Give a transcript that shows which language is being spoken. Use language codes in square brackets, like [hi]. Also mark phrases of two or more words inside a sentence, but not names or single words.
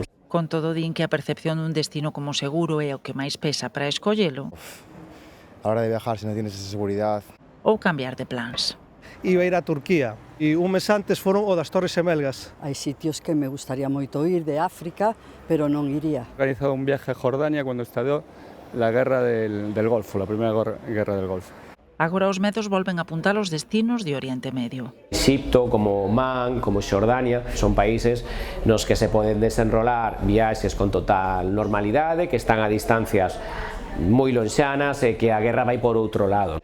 [gl] Con todo, din que a percepción dun destino como seguro é o que máis pesa para escollelo. [es] A hora de viajar, se non tienes esa seguridad. [gl] Ou cambiar de plans. Iba a ir a Turquía e un mes antes foron o das Torres Gemelgas. Hai sitios que me gustaría moito ir de África, pero non iría. [es] He organizado un viaje a Jordania cuando estalló la guerra del Golfo, la primera guerra del Golfo. [gl] Agora os medos volven a apuntar os destinos de Oriente Medio. Egipto, como Omán, como Xordania, son países nos que se poden desenrolar viaxes con total normalidade, que están a distancias moi lonxanas e que a guerra vai por outro lado.